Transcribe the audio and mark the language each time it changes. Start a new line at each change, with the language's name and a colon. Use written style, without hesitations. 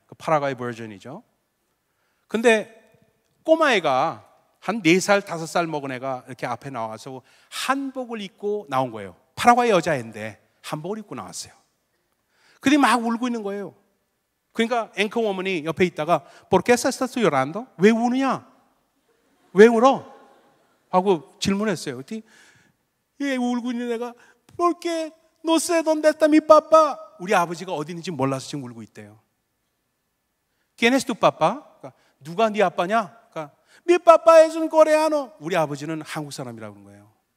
Korean: 그 파라과이 버전이죠. 근데 꼬마애가 한 4살, 5살 먹은 애가 이렇게 앞에 나와서 한복을 입고 나온 거예요. 파라과이 여자애인데 한복을 입고 나왔어요. 근데 막 울고 있는 거예요. 그러니까 앵커 워먼이 옆에 있다가
Spanish: ¿Por qué estás llorando?
Korean: 왜 우느냐? 왜 울어? 하고 질문했어요. 그랬더니 얘 울고 있는 애가
Spanish: ¿Por qué no sé dónde está mi papá?
Korean: 우리 아버지가 어디 있는지 몰라서 지금 울고 있대요.
Spanish: ¿Quién es tu papá?
Korean: 그러니까 누가 네 아빠냐? 그러니까
Spanish: Mi papá es un coreano.
Korean: 우리 아버지는 한국 사람이라고 그런 거예요.